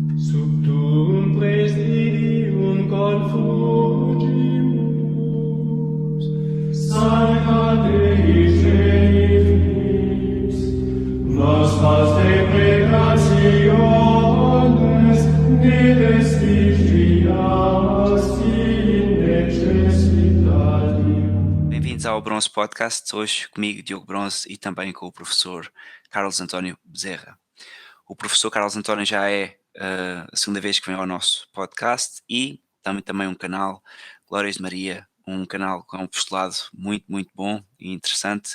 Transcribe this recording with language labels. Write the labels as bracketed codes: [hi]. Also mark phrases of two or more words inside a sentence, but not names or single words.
[la] Sub tuum presidium confugimus, Sancta Dei Genitrix, nostras deprecationes, miles vigias in necessitatem. [pt] Bem-vindos ao Bronze Podcast, hoje comigo, Diogo Bronze, e também com o professor Carlos António Bezerra. O professor Carlos António já é a segunda vez que vem ao nosso podcast e também um canal, Glórias de Maria, um canal com um postulado muito bom e interessante.